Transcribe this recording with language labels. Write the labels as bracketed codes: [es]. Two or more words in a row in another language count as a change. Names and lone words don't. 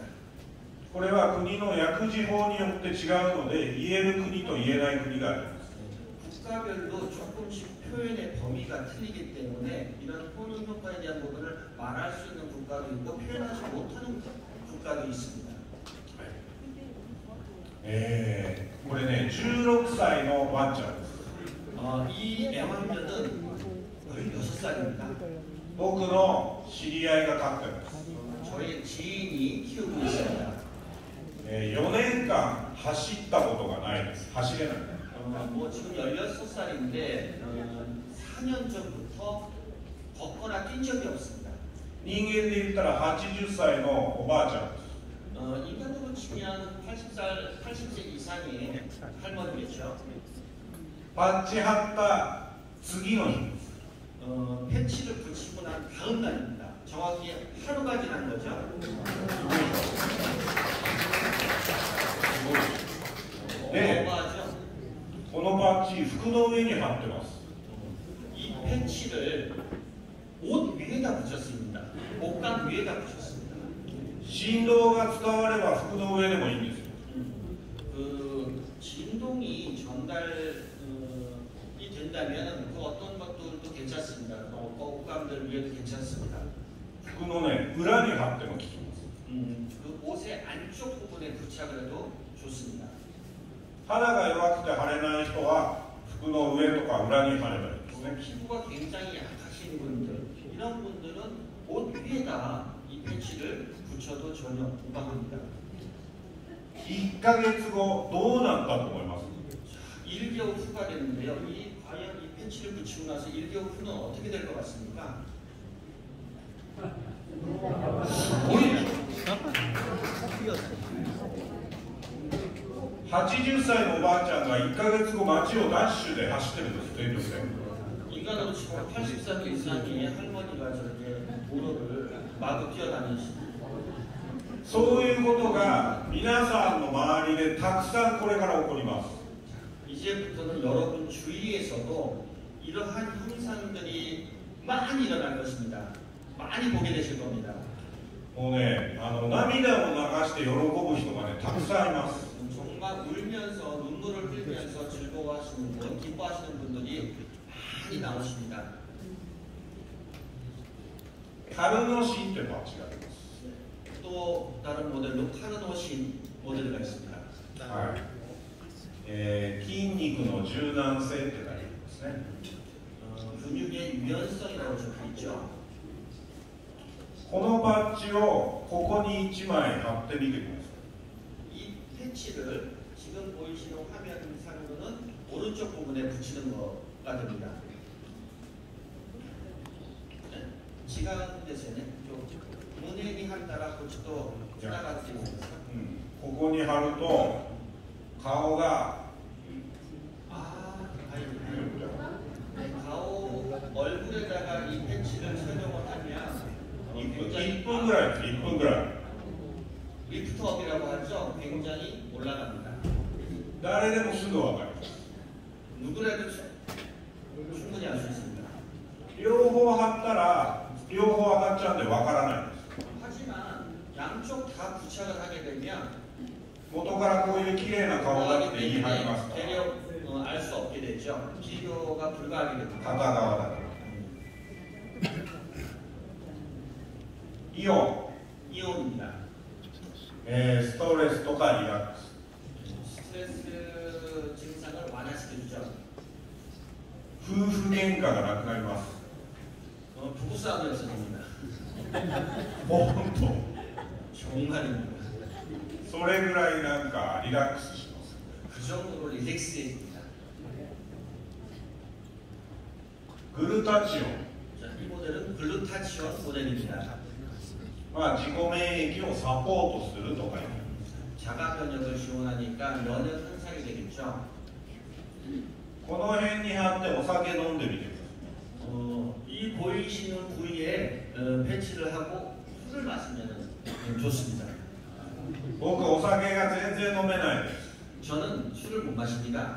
[ja] これは国の薬事法によって違うので言える国と言えない国があります。 [ko] 국가별로 조금씩 표현의 범위가 틀리기 때문에 이런 효능 효과에 대한 부분을 말할 수 있는 국가도 있고 표현하지 못하는 국가도 있습니다. [ja] これね、16歳のワンちゃんです。 [ko] 이 애완견은 16살입니다. [ja] 僕の知り合いが飼ってます。 [ko] 저희 지인이 키우고 있습니다. [ja] 4 年間走ったことがないです。走れない。 [ko] 뭐 지금 16살인데 4년 전부터 걷거나 뛴 적이 없습니다. [ja] 人間で言ったら80歳のおばあちゃんです。 [ko] 인간으로 치면 80세 이상의 할머니겠죠. [ja] パッチ貼った次の日です。 [ko] 패치를 붙이고 난 다음 날입니다. 정확히 하루가 지난 거죠. [ja] で、 [ko] 어마어마하죠. [ja] このパッチ服の上に貼ってます。 [ko] 이 패치를 옷 위에다 붙였습니다. 옷감 위에다 붙였습니다. [ja] 振動が伝われば服の上でもいいんですよ。 [ko] 그 진동이 전달이 된다면 그 어떤 것들도 괜찮습니다. 옷감들 위에도 괜찮습니다. [ja] 服のね、裏に貼っても効きます。 [ko] 그 옷의 안쪽 부분에 부착을 해도 좋습니다. [ja] 肌が弱くて貼れない人は服の上とか裏に貼ればいいですね。 [ko] 피부가 굉장히 약하신 분들, 이런 분들은 옷 위에다 이 패치를 붙여도 전혀 무방합니다. [ja] 1 ヶ月後どうなったと思います？ [ko] 1개월 후가 되는데요. 과연 이 패치를 붙이고 나서 1개월 후는 어떻게 될 것 같습니까? [ja] 80 歳のおばあちゃんが1ヶ月後街をダッシュで走ってるんです、全力で。 [ko] 인간으로 치고 80살 이상의 할머니가 저렇게 도로를 마구 뛰어다니십니다. [ja] そういうことが皆さんの周りでたくさんこれから起こります。 [ko] 이제부터는 여러분 주위에서도 이러한 현상들이 많이 일어날 것입니다. 많이 보게 되실 겁니다. [ja] もうね、涙を流して喜ぶ人がね、たくさんいます。 [ko] 정말 울면서 눈물을 흘리면서 즐거워하시는 분, 기뻐하시는 분들이 많이 나오십니다. [ja] カルノシンってバッジがあります。 [ko] 또 다른 모델로 카르노신 모델가 있습니다. [ja] はい。筋肉の柔軟性ってなりますね。 [ko] 근육의 유연성이라고 적혀 있죠. [ja] このバッジをここに1枚貼ってみてください。 [ko] 이 패치를 지금 보이시는 화면상으로는 오른쪽 부분에 붙이는 거가 됩니다. [ja] 違うんですよね。胸に貼ったらこっちとつながってるんですか。ここに貼ると顔が [ko] 얼굴에다가 이 팬츠를 착용을 하면 [ja] 1 分ぐらいです。1分ぐらい。 [ko] 리프트업이라고 하죠. 굉장히 올라갑니다. [ja] 誰でもすぐわかります。 [ko] 누구라도 충분히 알 수 있습니다. [ja] 両方貼ったら両方上がっちゃうんでわからないんです。 [ko] 하지만 양쪽 다 부착을 하게 되면 [ja] 元からこういう綺麗な顔だって言い張りますから。 [ko] 대략 알 수 없게 되죠. 비교가 불가하게 됩니다. [ja] 片側だと。イオン、 [ko] 이온입니다. [ja] ストレスとかリラックス。 [ko] 스트레스 증상을 완화시켜주죠. [ja] 夫婦喧嘩がなくなります。 [ko] 부부싸움이 없어집니다. [ja] 本当。 [ko] 정말입니다. [ja] それぐらいなんかリラックスします。 [ko] 그 정도로 릴렉스해집니다. [ja] グルタチオン。 [ko] 자, 이 모델은 글루타치온 모델입니다. [ja] まあ自己免疫をサポートするとかいう。 [ko] 자가 면역을 지원하니까 면역 향상이 되겠죠. [ja] この辺に貼ってお酒飲んでみてください。 [ko] 이 보이시는 부위에 패치를 하고 술을 마시면 좋습니다. [ja] 僕お酒が全然飲めないです。 [ko] 저는 술을 못 마십니다.